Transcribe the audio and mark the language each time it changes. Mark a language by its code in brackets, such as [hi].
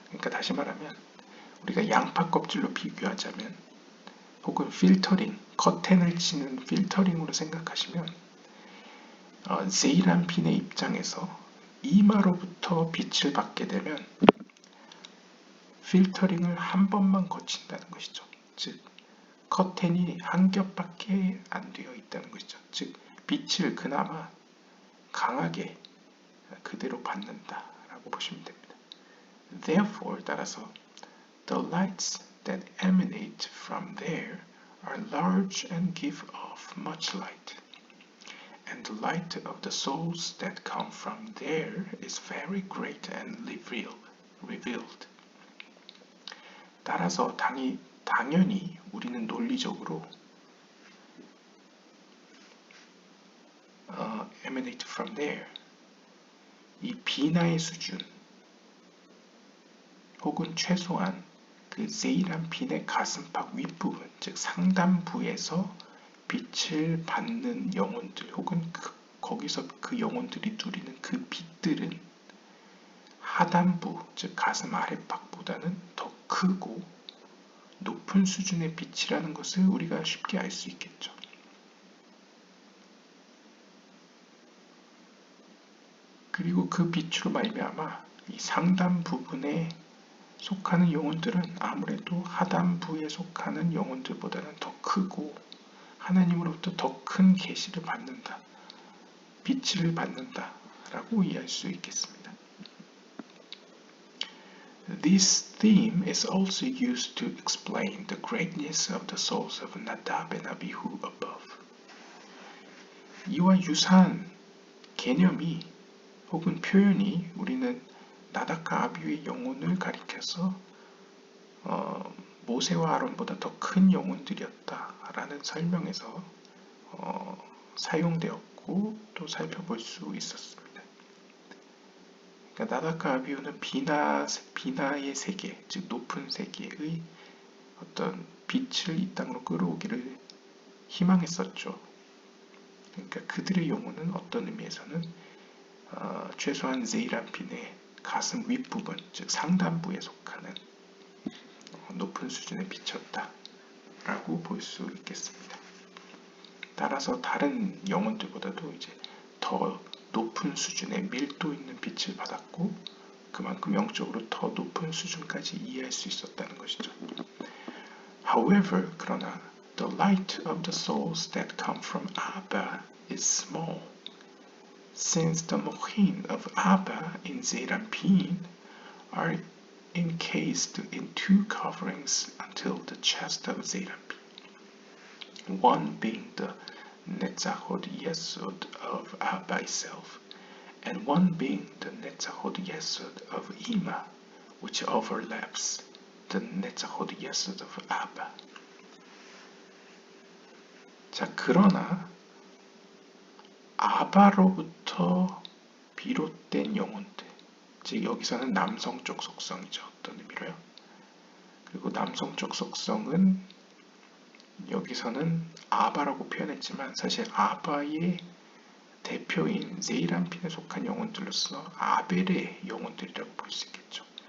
[ko] 그러니까 다시 말하면 우리가 양파 껍질로 비교하자면 혹은 필터링, 커튼을 치는 필터링으로 생각하시면 세이란핀의 입장에서 이마로부터 빛을 받게 되면 필터링을 한 번만 거친다는 것이죠. 즉 커튼이 한 겹밖에 안 되어 있다는 것이죠. 즉 빛을 그나마 강하게 그대로 받는다라고 보시면 됩니다. [en] Therefore, [ko] 따라서 [en] the lights that emanate from there are large and give off much light, and the light of the souls that come from there is very great and revealed. [ko] 따라서 당연히 우리는 논리적으로 [en] emanate from there, [ko] 이 비나의 수준 혹은 최소한 그 세이란핀의 가슴팍 윗부분, 즉 상단부에서 빛을 받는 영혼들 혹은 거기서 그 영혼들이 누리는 그 빛들은 하단부, 즉 가슴 아랫팍보다는 더 크고 높은 수준의 빛이라는 것을 우리가 쉽게 알 수 있겠죠. 그리고 그 빛으로 말미암아 이 상단 부분에 속하는 영혼들은 아무래도 하단부에 속하는 영혼들보다는 더 크고 하나님으로부터 더 큰 계시를 받는다, 빛을 받는다 라고 이해할 수 있겠습니다. [en] This theme is also used to explain the greatness of the souls of Nadab and Abihu above. [ko] 이와 유사한 개념이 혹은 표현이 우리는 나답과 아비후의 영혼을 가리켜서 모세와 아론보다 더 큰 영혼들이었다라는 설명에서 사용되었고 또 살펴볼 수 있었습니다. 그러니까 나답과 아비후는 비나의 세계, 즉 높은 세계의 어떤 빛을 이 땅으로 끌어오기를 희망했었죠. 그러니까 그들의 영혼은 어떤 의미에서는 최소한 세이란핀의 가슴 윗부분, 즉 상단부에 속하는 높은 수준의 빛이었다 라고 볼 수 있겠습니다. 따라서 다른 영혼들보다도 이제 더 높은 수준의 밀도 있는 빛을 받았고 그만큼 영적으로 더 높은 수준까지 이해할 수 있었다는 것이죠. [en] However, [ko] 그러나 [en] the light of the souls that come from Abba is small, since the mochin of Abba in Zeranpin are encased in two coverings until the chest of Zeranpin, one being the Netzachot Yesod of Abba itself, and one being the Netzachot Yesod of Ima, which overlaps the Netzachot Yesod of Abba. [ko] 자, 그러나 아바로부터 비롯된 영혼들, 즉 여기서는 남성적 속성이죠. 어떤 의미로요? 그리고 남성적 속성은 여기서는 아바라고 표현했지만 사실 아바의 대표인 세이란핀에 속한 영혼들로서 아벨의 영혼들이라고 볼 수 있겠죠.